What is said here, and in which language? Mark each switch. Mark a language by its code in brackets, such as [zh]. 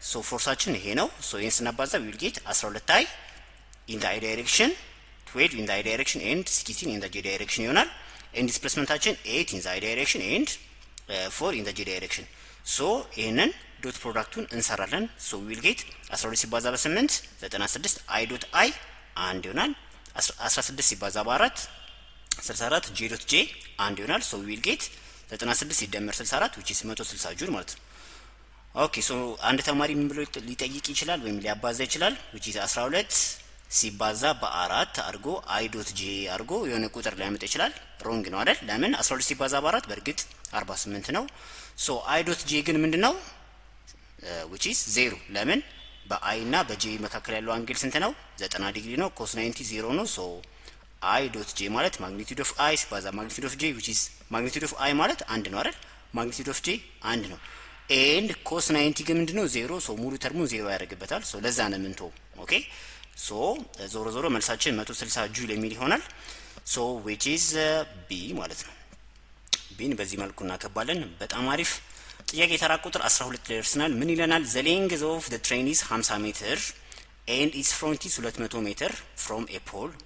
[am] ፎርሳችን ይሄ ነው። ይሄን ስናባዛ [en] we will get 12i in the i direction, 12 in the i direction and 16 in the j direction [am] ይሆናል። and displacementችን [en] 8 in the i direction and 4 in the j direction። [am] ይሄንን ዶት ፕሮዳክቱን እንሰራለን። we will get 12 ሲባዛ በ8 96 i dot i 1 ይሆናል። 16 ሲባዛ በ4 64 j dot j 1 ይሆናል። we will get 96 ሲደመር 64 which is 160 ጁል ማለት ነው። ኦኬ አንድ ተማሪ ምን ብሎ ሊጠይቅ ይችላል ወይም ሊያባዛ ይችላል which is 12 ሲባዛ በ4 አድርጎ i dot j አድርጎ የሆነ ቁጥር ሊያመጣ ይችላል። ሮንግ ነው አይደል? ለምን 12 ሲባዛ በ4 በእርግጥ 48 ነው። i dot j ግን ምንድነው? which is 0 ለምን በi እና በj መካከል ያለው አንግል ስንት ነው? 90 ዲግሪ ነው። cos 90 0 ነው። i dot j ማለት magnitude of i ሲባዛ magnitude of j which is magnitude of i ማለት 1 ነው አይደል? [en] magnitude of j 1 ነው። and cos 90 [am] ግን ምንድነው? 0 ሙሉ ተርሙን 0 ያደርግበታል። ለዛ ነው ምንቶ ኦኬ ዞሮ ዞሮ መልሳችን 160 ጁል የሚል ይሆናል። which is b ማለት ነው። ቢን በዚህ መልኩ እናከባለን። በጣም አሪፍ። ጥያቄ ተራ ቁጥር 12 ላይ ደርሰናል። ምን ይለናል? [en] the length of the train is 50 [am] ሜትር [en] and its front is 200 ሜትር from a pole.